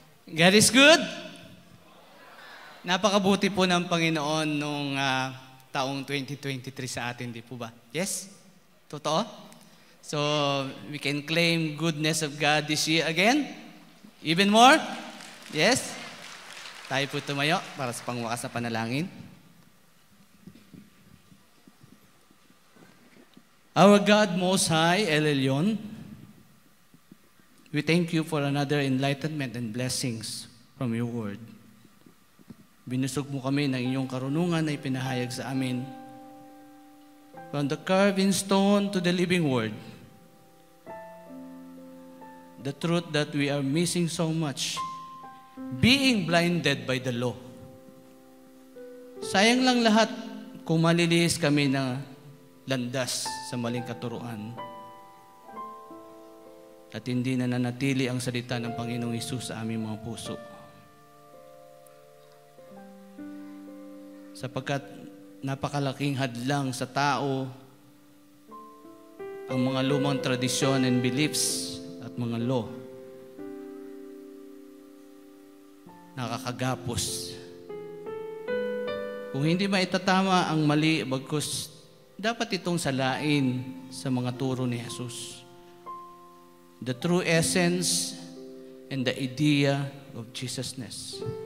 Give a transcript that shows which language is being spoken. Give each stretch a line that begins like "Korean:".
English: God is good.
Filipino: Napakabuti po ng Panginoon nung taong 2023 sa atin, di po ba?
English: Yes? Totoo? So, we can claim goodness of God this year again? Even more? Yes?
Filipino: Tayo po tumayo para sa pangwakas na panalangin.
English: Our God Most High, El Elyon, we thank you for another enlightenment and blessings from your word.
Filipino: Binusog mo kami ng inyong karunungan na ipinahayag sa amin.
English: From the carving stone to the living word. The truth that we are missing so much. Being blinded by the law.
Filipino: Sayang lang lahat kung malilihis kami na landas sa maling katuruan. At hindi na nanatili ang salita ng Panginoong Hesus sa aming mga puso. Sapagkat napakalaking hadlang sa tao ang mga lumang tradisyon and beliefs at mga law. Nakakagapos. Kung hindi maitatama ang mali, bagkus dapat itong salain sa mga turo ni Jesus.
English: The true essence and the idea of Jesusness.